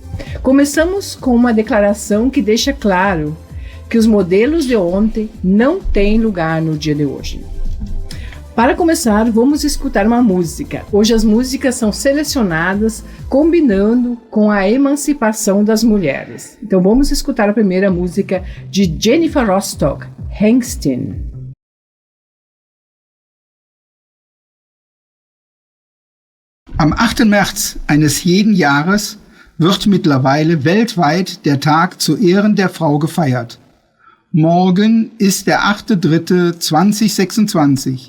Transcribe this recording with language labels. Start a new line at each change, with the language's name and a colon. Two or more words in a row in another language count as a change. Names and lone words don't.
Portuguese: Começamos com uma declaração que deixa claro que os modelos de ontem não têm lugar no dia de hoje. Para começar, vamos escutar uma música. Hoje as músicas são selecionadas combinando com a emancipação das mulheres. Então vamos escutar a primeira música de Jennifer Rostock, Hengsten.
German: Am 8. März eines jeden Jahres wird mittlerweile weltweit der Tag zu Ehren der Frau gefeiert. Morgen ist der 8.3.2026.